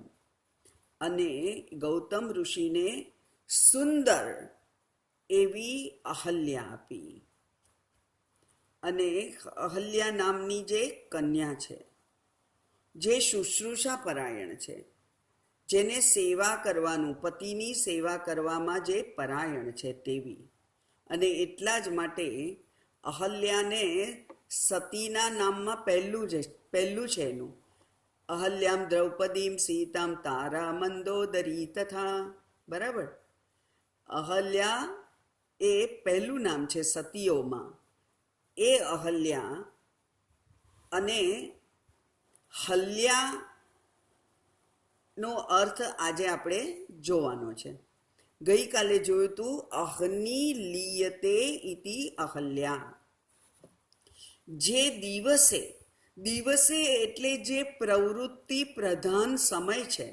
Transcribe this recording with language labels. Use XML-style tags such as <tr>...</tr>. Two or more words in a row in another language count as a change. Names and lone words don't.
<gu>અને ગૌતમ ઋષિને સુંદર એવી અહલ્યા આપી અને અહલ્યા નામની જે કન્યા છે જે શુશ્રૂષા પરાયણ છે, જેને સેવા કરવાનું, પતિની સેવા કરવામાં જે પરાયણ છે તેવી। અને એટલા જ માટે અહલ્યાને સતીના નામમાં પહેલું છે એનું।</gu> <sa>अहल्यां द्रौपदीं सीतां तारा मंदोदरी तथा।</sa> <gu>बराबर। અહલ્યા એ પહલૂ નામ છે સતીઓમાં। એ અહલ્યા અને હલ્યાનો અર્થ આજે આપણે જોવાનો છે. ગઈકાલે જોયું હતું</gu> <sa>अहनी लीयते इति अहल्या.</sa> <gu>જે દિવસે, દિવસે એટલે જે પ્રવૃત્તિ પ્રધાન સમય છે.</gu>